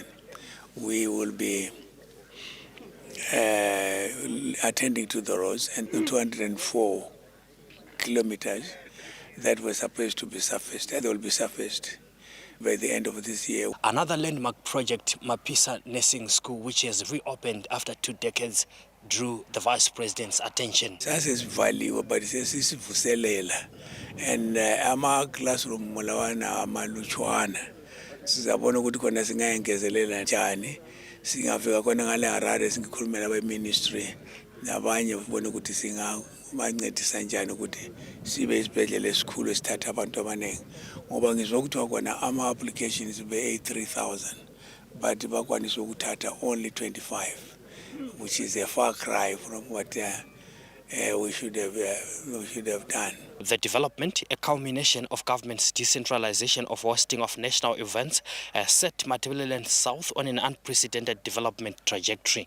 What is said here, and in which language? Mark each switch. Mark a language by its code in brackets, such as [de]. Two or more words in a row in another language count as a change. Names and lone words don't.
[en] We will be attending to the roads, and the 204 kilometers that were supposed to be surfaced, they will be surfaced by the end of this year. Another landmark project, Mapisa Nursing School, which has reopened after 2 decades, drew the Vice President's attention. That is value, but it is vuselela. [nd] And ama classroom mulawana amaluchwana. Sizabona ukuthi khona singayengezelela njani. Singafika khona ngale Harare singikhulumela ba ministry. Nabanye ubona ukuthi singabancedisa njani ukuthi sibe isibhedlela esikhulu esithatha abantu abaningi. Ngoba ngizwa ukuthi khona ama [en] applications be 83,000, but [nd] bakwanisa ukuthatha [en] only 25, which is a far cry from what we should have done. The development, a culmination of government's decentralization of hosting of national events, has set Matabeleland South on an unprecedented development trajectory.